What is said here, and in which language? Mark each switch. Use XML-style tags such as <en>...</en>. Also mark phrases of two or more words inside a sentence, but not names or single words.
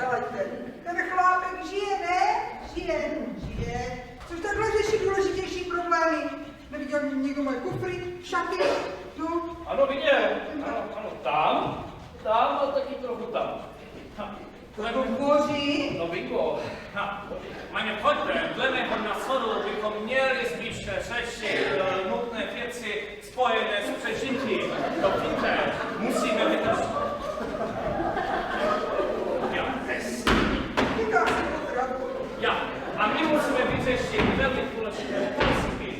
<cs>Helejte, ten chlápek žije, ne? Žije. Což takhle řeší důležitější problémy. Neviděl někdo moje kufry, šaty, no. Ano, viděl. Ano, tam a taky trochu tam. To boří. No bingo.</cs> <de>Meine Freunde,</de> <cs>dle mého názoru bychom měli spíše řešit nutné věci spojené s přežitím. To víte, musíme vydržet. Ja, a my musíme vyřešit velmi důležité otázky.</cs>